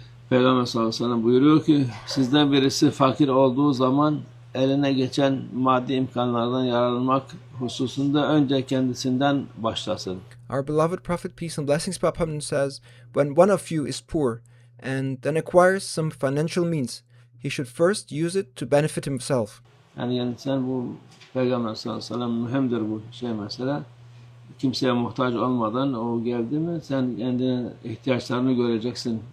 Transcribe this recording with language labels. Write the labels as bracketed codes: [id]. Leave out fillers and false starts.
[tr] Peygamber sallallahu aleyhi ve sellem buyuruyor ki sizden birisi fakir olduğu zaman eline geçen maddi imkanlardan yararlanmak hususunda önce kendisinden başlasın. [en] Our beloved Prophet, peace and blessings be upon him, says, when one of you is poor and then acquires some financial means, he should first use it to benefit himself. [tr] Yani sen bu Peygamber sallallahu aleyhi ve sellem mühimdir bu mesela. Kimseye muhtaç olmadan o geldi mi sen kendine ihtiyaçlarını göreceksin.